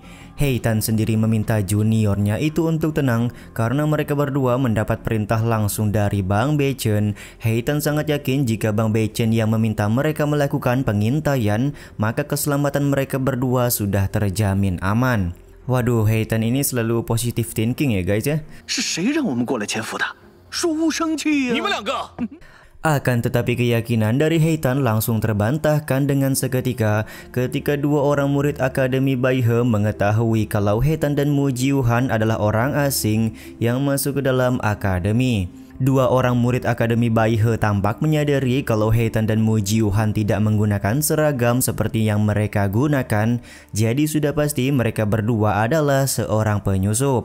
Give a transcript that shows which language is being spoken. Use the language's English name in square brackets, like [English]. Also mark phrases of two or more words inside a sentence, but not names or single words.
[Indonesian] Heitan sendiri meminta juniornya itu untuk tenang karena mereka berdua mendapat perintah langsung dari Bang Beichen. Heitan sangat yakin jika Bang Beichen yang meminta mereka melakukan pengintaian, maka keselamatan mereka berdua sudah terjamin aman. Waduh, Heitan ini selalu [English] positive thinking [Indonesian] ya guys ya. [Chinese] 是谁让我们过来潜伏的？说无生气呀！你们两个。 [Indonesian] Akan tetapi keyakinan dari Heitan langsung terbantahkan dengan seketika ketika dua orang murid Akademi Baihe mengetahui kalau Heitan dan Mo Jiuhan adalah orang asing yang masuk ke dalam akademi. Dua orang murid Akademi Baihe tampak menyadari kalau Heitan dan Mo Jiuhan tidak menggunakan seragam seperti yang mereka gunakan, jadi sudah pasti mereka berdua adalah seorang penyusup.